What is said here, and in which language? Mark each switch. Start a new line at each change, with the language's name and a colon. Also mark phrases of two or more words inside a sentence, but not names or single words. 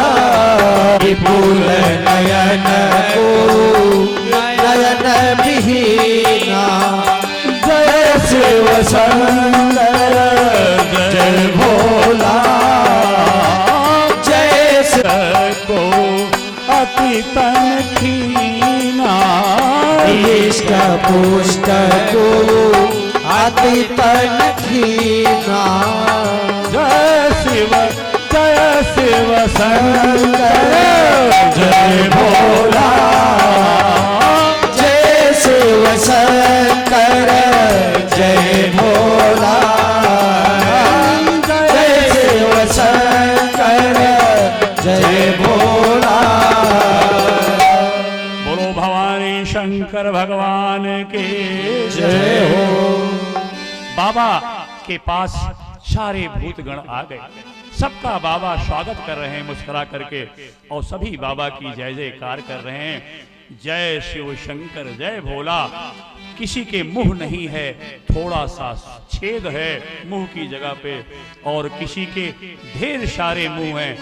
Hindi: विपुल नयन को नयन विहीना, जय शिव शंकर जय भोला, जय शिव को अति तन खीना, इष्ट पुष्ट को अति तन खीना। जय शिव शंकर जय भोला, जय शिव शंकर जय भोला, जय शिव शंकर जय भोला। बोलो भवानी शंकर भगवान के जय हो। बाबा के पास सारे भूतगण आ गए। सबका बाबा स्वागत कर रहे हैं मुस्कुरा करके, और सभी बाबा की जय जयकार कर रहे हैं। जय शिव शंकर जय भोला। किसी के मुंह नहीं है, थोड़ा सा छेद है मुंह की जगह पे, और किसी के ढेर सारे मुंह हैं।